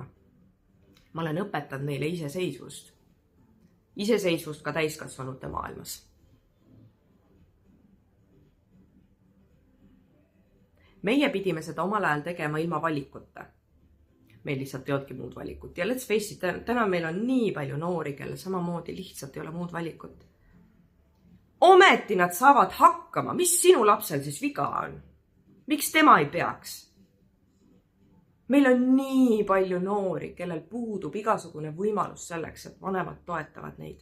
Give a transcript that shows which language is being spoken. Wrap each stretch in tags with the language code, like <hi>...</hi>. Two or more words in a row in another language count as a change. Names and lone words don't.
<et>Ma olen õpetanud neile iseseisvust. Iseseisvust ka täiskasvanute maailmas. Meie pidime seda omal ajal tegema ilma valikuta. Meil lihtsalt ei olnudki muud valikut. Ja</et> <en>let's face it,</en> <et>täna meil on nii palju noori, kelle samamoodi lihtsalt ei ole muud valikut. ometi nad saavad hakkama. Mis sinu lapsel siis viga on? Miks tema ei peaks? Meil on nii palju noori, kellel puudub igasugune võimalus selleks, et vanemad toetavad neid.</et>